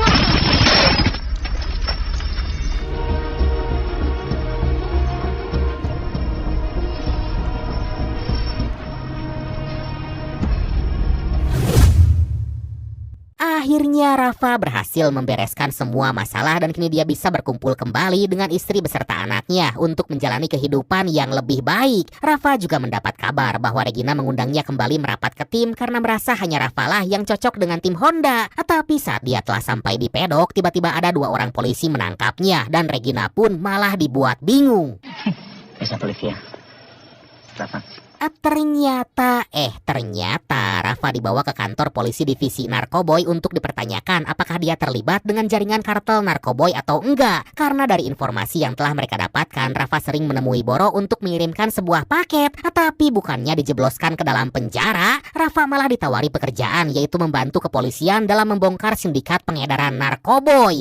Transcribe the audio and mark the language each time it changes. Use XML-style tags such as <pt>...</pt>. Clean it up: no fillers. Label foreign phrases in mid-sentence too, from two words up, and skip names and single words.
<id>Akhirnya Rafa berhasil membereskan semua masalah dan kini dia bisa berkumpul kembali dengan istri beserta anaknya untuk menjalani kehidupan yang lebih baik. Rafa juga mendapat kabar bahwa Regina mengundangnya kembali merapat ke tim karena merasa hanya Rafa lah yang cocok dengan tim Honda. Tapi saat dia telah sampai di pedok, tiba-tiba ada 2 orang polisi menangkapnya dan Regina pun malah dibuat bingung.</id> <es>Esa policía. Rafa.</es> <id>Ternyata Rafa dibawa ke kantor polisi divisi Narkoboy untuk dipertanyakan apakah dia terlibat dengan jaringan kartel Narkoboy atau enggak. Karena dari informasi yang telah mereka dapatkan, Rafa sering menemui Boro untuk mengirimkan sebuah paket. Tapi bukannya dijebloskan ke dalam penjara, Rafa malah ditawari pekerjaan, yaitu membantu kepolisian dalam membongkar sindikat pengedaran Narkoboy.</id>